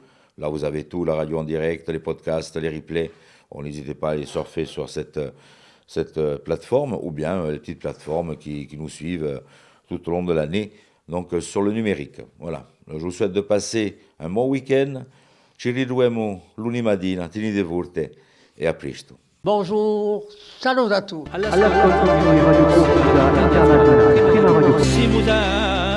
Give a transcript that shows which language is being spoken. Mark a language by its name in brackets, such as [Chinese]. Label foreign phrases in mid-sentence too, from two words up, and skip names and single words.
[French] Là, vous avez tout, la radio en direct, les podcasts, les replays. N'hésitez pas à aller surfer sur cette plateforme ou bien les petites plateformes qui nous suivent tout au long de l'année, donc sur le numérique. Voilà. Je vous souhaite de passer un bon week-end. [Corsican] Ci riduemo lunedì mattina, tenete forte e a presto. [French] Bonjour, salut à tous. [Corsican] All'ascolto di Radio Corsica Internazionale, prima radio.